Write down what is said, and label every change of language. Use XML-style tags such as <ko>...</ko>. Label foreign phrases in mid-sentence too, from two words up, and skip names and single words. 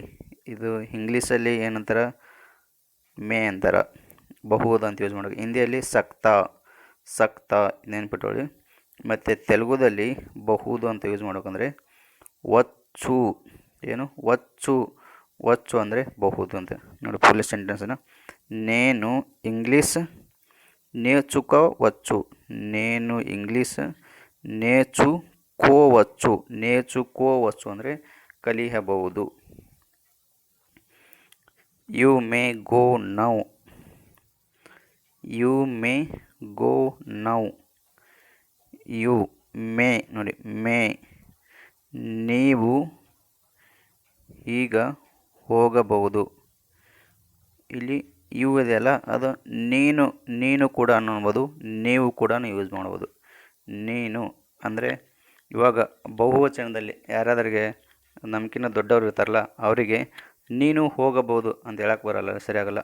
<kn>ಇದು ಇಂಗ್ಲೀಷಲ್ಲಿ ಏನಂತಾರೆ, ಮೇ ಅಂತಾರೆ. ಬಹುದು ಅಂತ ಯೂಸ್ ಮಾಡೋದು. ಹಿಂದಿಯಲ್ಲಿ ಸಕ್ತಾ ನೆನಪಿಟ್ಕೊಳ್ಳಿ. ಮತ್ತು ತೆಲುಗುದಲ್ಲಿ ಬಹುದು ಅಂತ ಯೂಸ್ ಮಾಡೋಕಂದ್ರೆ వచ్చు. ಏನು, వచ్చు ಅಂದರೆ ಬಹುದು ಅಂತ ನೋಡಿ. ಫುಲ್ ಸೆಂಟೆನ್ಸನ್ನು,</kn> <te>నేను ಇಂಗ್ಲೀಷ್ నేర్చుకోవచ్చు. నేను ಇಂಗ್ಲೀಷ್ నేర్చుకోవచ్చు</te> <kn>ಅಂದರೆ ಕಲಿಯಬಹುದು.</kn> <en>you may go now. you may</en> <kn>ನೋಡಿ, ಮೇ, ನೀವು ಈಗ ಹೋಗಬಹುದು. ಇಲ್ಲಿ ಯು ಇದೆಯಲ್ಲ, ಅದು ನೀನು ಕೂಡ ಅನ್ನಬೋದು, ನೀವು ಕೂಡ ಯೂಸ್ ಮಾಡ್ಬೋದು. ನೀನು ಅಂದರೆ ಇವಾಗ ಬಹುವಚನದಲ್ಲಿ ಯಾರಾದ್ರಿಗೆ ನಮ್ಗಿಂತ ದೊಡ್ಡವ್ರು ಇರ್ತಾರಲ್ಲ, ಅವರಿಗೆ ನೀನು ಹೋಗಬಹುದು ಅಂತ ಹೇಳಕ್ಕೆ ಬರಲ್ಲ, ಸರಿಯಾಗಲ್ಲ.</kn>